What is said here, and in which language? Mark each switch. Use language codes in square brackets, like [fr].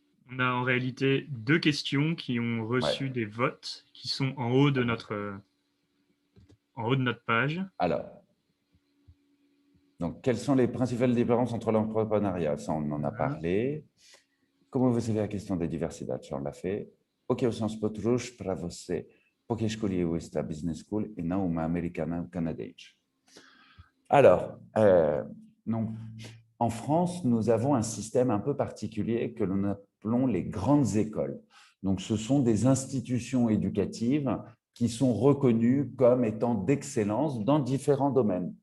[fr] On a en réalité 2 questions qui ont reçu des votes, qui sont en haut de notre page. Alors, donc, quelles sont les principales différences entre l'entrepreneuriat? Ça, on en a parlé. [pt] Como você vê a questão da diversidade? Já [fr] on l'a fait. [pt] O que são os pontos para você? Por que escolheu esta business school et não uma americana ou canadense? [fr] Alors, donc, en France, nous avons un système un peu particulier que l'on appelons les grandes écoles. Donc, ce sont des institutions éducatives qui sont reconnues comme étant d'excellence dans différents domaines.